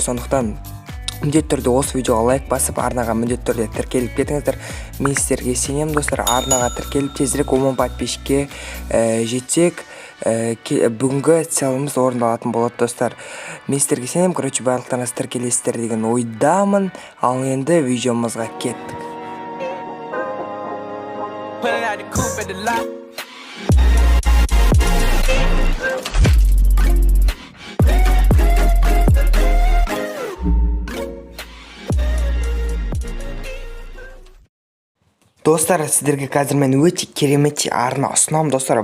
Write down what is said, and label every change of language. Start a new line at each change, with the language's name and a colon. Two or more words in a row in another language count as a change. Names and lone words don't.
Kazakh: Сондықтан міндетті түрде осы видеоға лайк басып, арнаға міндетті түрде тіркеліп кетіңіздер. Мен сіздерге сенемін достар, арнаға тіркеліп тезірек 10 подписчикке жетсек, бүгінгі целіміз орындалатын болады достар. Мен сіздерге сенемін, барлықтарыңыз тіркелесіздер деген ойдамын. Ал енді видеомызға кеттік.
English: Pulling out the coupe at the lot.
Kazakh: Достар, сіздерге қазір мен өте керемет арна ұсынамын достар.